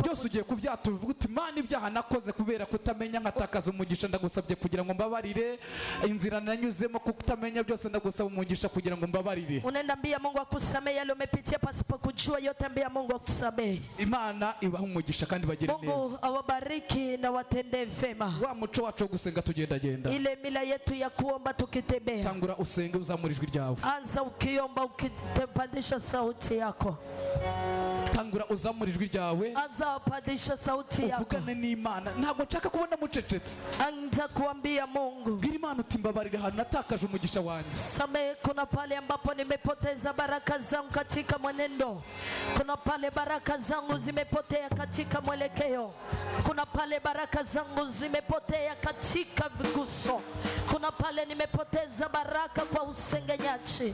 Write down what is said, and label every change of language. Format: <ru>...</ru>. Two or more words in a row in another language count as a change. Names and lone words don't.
<rw>byose ugiye kubyatura uvuga uti Mana, ibyaha nakoze kubera kutamenya nkatakaza umugisha, ndagusabye kugira ngo mbabarire. Inzira nanyuzemo kutamenya byose ndagusaba umugisha kugira ngo mbabarire.</rw> <sw>Unaenda mbia Mungu akusamehe yale umepitia pasipo kujua, yote mbia Mungu akusamehe.</sw> <rw>Imana ibaha umugisha kandi bagire</rw> <sw>Mungu</sw> <rw>neza.</rw> <sw>awabariki na watendee vema.</sw> <rw>Wa muco wacu wo gusenga tugendagenda,</rw> <sw>Ile mila yetu ya kuomba tukitembea.</sw> <rw>tangura usenge, uzamura ijwi ryawe,</rw> <sw>Anza ukiomba ukipandisha sauti yako.</sw> <rw>tangura uzamura ijwi ryawe,</rw> <sw>Anza upandisha sauti yako.</sw> <rw>uvugane n'Imana. Ntabwo nshaka kubona mucecetse,</rw> <sw>nitakuambia Mungu.</sw> <rw>Bwira Imana uti mbabarira ahantu natakaje umugisha wanjye.</rw> <sw>Samehe, kuna pale ambapo nimepoteza baraka zangu katika mwenendo. Kuna pale baraka zangu zimepotea katika mwelekeo. Kuna pale baraka zangu zimepotea katika viguso. Kuna pale nimepoteza baraka kwa usengenyaji.</sw>